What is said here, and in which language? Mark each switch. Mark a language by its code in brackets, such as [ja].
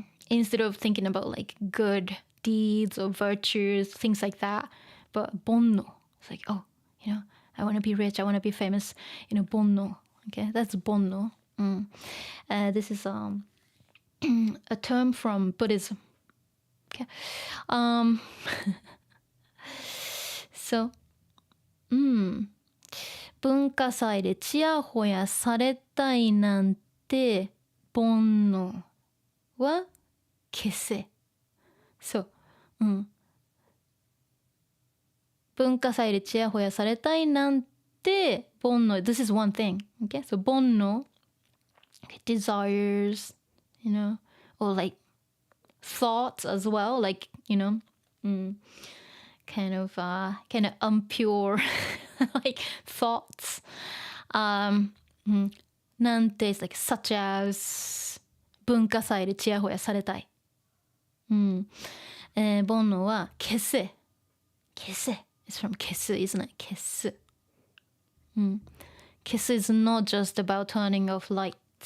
[en] Instead of thinking about like good deeds or virtues, things like that. But bonno, it's like, oh, I want to be rich, I want to be famous, bonno. Okay, that's bonno. This is a term from Buddhism. Okay. [ja] So, 文化祭でちやほやされたいなんて煩悩は消せ。そう。文化祭でちやほやされたいなんて煩悩。 [en] This is one thing. Okay? So 煩悩 desires, or like thoughts as well. Like, kind of impure like thoughts. なんて is like such as [ja] 文化祭でちやほやされたい。煩悩は消せ。消せ。 [en] It's from 消す isn't it? [ja] 消す。 [en] 消す is not just about turning off lights.